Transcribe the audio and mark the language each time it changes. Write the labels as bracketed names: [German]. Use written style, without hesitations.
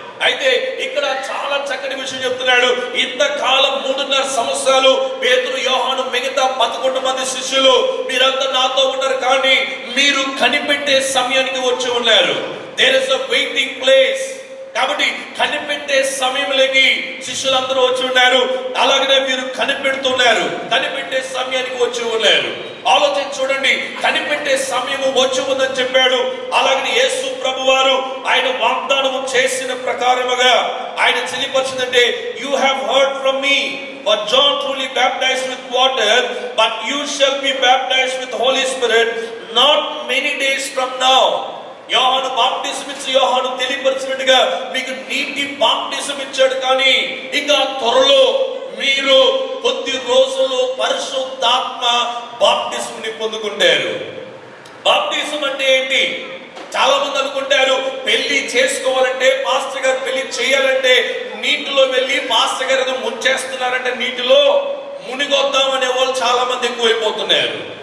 [Telugu] అయితే ఇక్కడ చాలా చక్కటి విషయం చెప్తున్నాడు. ఇంతకాలం 3.5 సంవత్సరాలు పేతురు యోహాను మిగతా 11 మంది శిష్యులు మీరంతా నాతో ఉన్నారు, కానీ మీరు కనిపెట్టే సమయానికి వచ్చి ఉన్నారు. [English] There is a waiting place. [Telugu] కాబట్టి కనిపెట్టే సమయంలోకి శిష్యులందరూ వచ్చి ఉన్నారు. అలాగనే మీరు కనిపెడుతున్నారు, కనిపెట్టే సమయానికి వచ్చి ఉన్నారు. ఆలోచించి చూడండి, కనిపెట్టే సమయము వచ్చి ఉందని చెప్పాడు. అలాగని యేసు ప్రభువారు ఆయన వాగ్దానము చేసిన ప్రకారముగా ఆయన తెలియపరిచిందంటే, [English] You have heard from me, for John truly baptized with water, but you shall be baptized with Holy Spirit not many days from now. [Telugu] యోహాను బాప్టిజం ఇచ్చి యోహాను తెలియపరిచినట్టుగా మీకు నీటి బాప్టిజం ఇచ్చాడు, కానీ ఇంకా త్వరలో మీరు కొద్ది రోజులు పరిశుద్ధాత్మ బాప్టిజం ని పొందుకుంటారు. బాప్టిజం అంటే ఏంటి? చాలా మంది అనుకుంటారు పెళ్లి చేసుకోవాలంటే పాస్టర్ గారు పెళ్లి చేయాలంటే నీటిలో వెళ్ళి పాస్టర్ గారు ముంచేస్తున్నారంటే నీటిలో మునిగొద్దాం అనే వాళ్ళు చాలా మంది ఎక్కువైపోతున్నారు.